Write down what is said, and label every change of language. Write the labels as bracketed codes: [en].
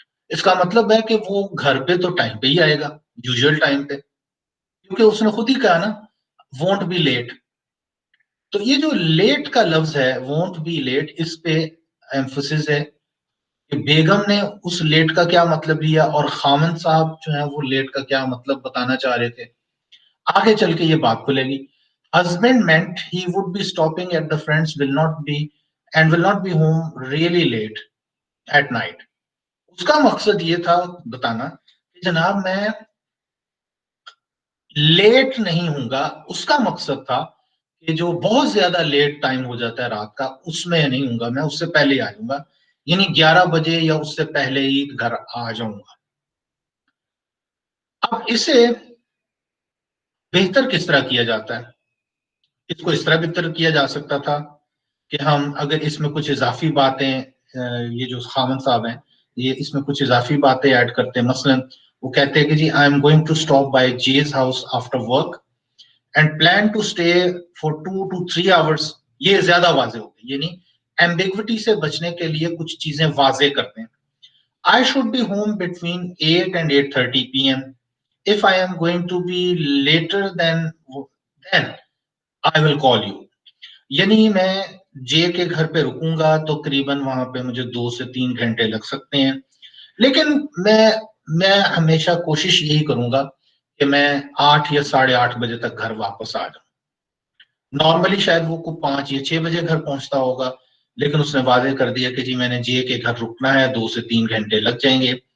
[ur] اس کا مطلب ہے کہ وہ گھر پہ تو ٹائم پہ ہی آئے گا, یوزول ٹائم پہ, کیونکہ اس نے خود ہی کہا نا [en] Won't be late. [ur] تو یہ جو لیٹ کا لفظ ہے [en] won't be late, [ur] اس پہ ایمفسس ہے کہ بیگم نے اس لیٹ کا کیا مطلب لیا اور خامن صاحب جو ہیں وہ لیٹ کا کیا مطلب بتانا چاہ رہے تھے. آگے چل کے یہ بات کھلے گی. [en] Husband meant he would be stopping at the friends will not be home really late at night. [ur] اس کا مقصد یہ تھا بتانا کہ جناب میں لیٹ نہیں ہوں گا. اس کا مقصد تھا کہ جو بہت زیادہ لیٹ ٹائم ہو جاتا ہے رات کا اس میں نہیں ہوں گا, میں اس سے پہلے ہی آ جاؤں گا, یعنی 11 بجے یا اس سے پہلے ہی گھر آ جاؤں گا. اب اسے بہتر کس طرح کیا جاتا ہے؟ اس کو اس طرح بہتر کیا جا سکتا تھا کہ ہم اگر اس میں کچھ اضافی باتیں, یہ جو خامن صاحب ہیں یہ اس میں کچھ اضافی باتیں ایڈ کرتے ہیں. مثلا وہ کہتے ہیں کہ جی [en] I am going to stop by Jay's house after work and plan to stay for 2 to 3 hours. [ur] یہ زیادہ واضح ہو گئی, یعنی ایمبیگوٹی سے بچنے کے لیے کچھ چیزیں واضح کرتے ہیں. [en] I should be home between 8 and 8:30 p.m. If I am going to be later then I will call you. [ur] یعنی میں جے کے گھر پہ رکوں گا تو قریباً وہاں پہ مجھے 2 سے 3 گھنٹے لگ سکتے ہیں, لیکن میں ہمیشہ کوشش یہی کروں گا کہ میں 8 یا 8:30 بجے تک گھر واپس آ جاؤں. نارملی شاید وہ کو 5 یا 6 بجے گھر پہنچتا ہوگا, لیکن اس نے واضح کر دیا کہ جی میں نے جے کے گھر رکنا ہے, 2 سے 3 گھنٹے لگ جائیں گے.